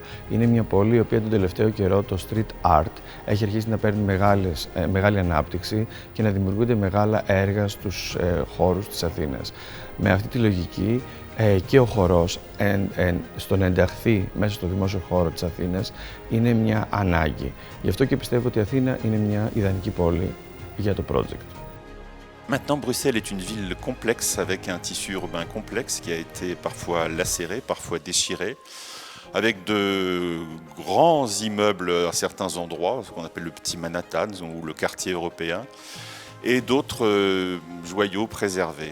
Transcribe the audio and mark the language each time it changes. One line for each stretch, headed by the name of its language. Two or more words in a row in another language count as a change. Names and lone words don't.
Greek: Είναι μια πόλη η οποία τον τελευταίο καιρό το
English: street art
Greek: έχει αρχίσει να παίρνει μεγάλη ανάπτυξη και να δημιουργούνται μεγάλα έργα στους χώρους της Αθήνας. Με αυτή τη λογική και ο χορός στο να ενταχθεί μέσα στο δημόσιο χώρο της Αθήνας είναι μια ανάγκη. Γι' αυτό και πιστεύω ότι η Αθήνα είναι μια ιδανική πόλη για το project.
French: Maintenant, Bruxelles est une ville complexe avec un tissu urbain complexe qui a été parfois lacéré, parfois déchiré, avec de grands immeubles à certains endroits, ce qu'on appelle le petit Manhattan ou le quartier européen, et d'autres joyaux préservés.